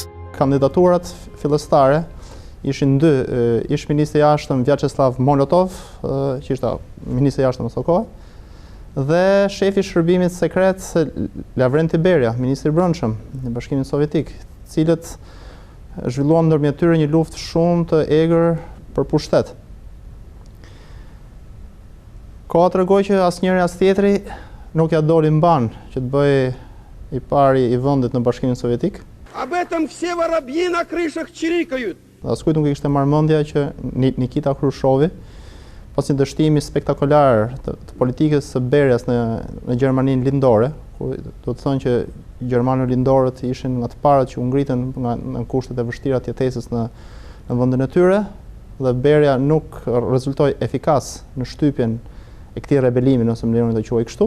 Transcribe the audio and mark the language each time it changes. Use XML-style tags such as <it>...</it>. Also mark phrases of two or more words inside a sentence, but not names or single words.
<sq>Kandidaturat fillestare ishin 2, ish ministri i jashtëm Vjaçeslav Molotov, që ishte ministri i jashtëm në kohë, dhe shefi i shërbimit sekret Lavrenti Berja, ministri i brendshëm i Bashkimit Sovjetik, cilët zhvilluan ndërmjet tyre një luftë shumë të egër për pushtet. Koha tregoi që asnjëri as tjetri nuk ja doli mban që të bëjë i pari i vendit në Bashkimin Sovjetik.</sq> <ru>Об этом все воробьи на крышах чирикают.</ru> <sq>Askujt nuk i kishte marrë mendja që Nikita Khrushchevi, pas një dështimi spektakolar të politikës së Berjas në Gjermaninë lindore, ku do të thonë që Gjermanë lindorët ishin nga të parët që u ngritën në kushtet e vështira të jetesës në vendin e tyre, dhe Berja nuk rezultoi efikas në shtypjen e këtij rebelimi, nëse më lejoni të quaj kështu.</sq>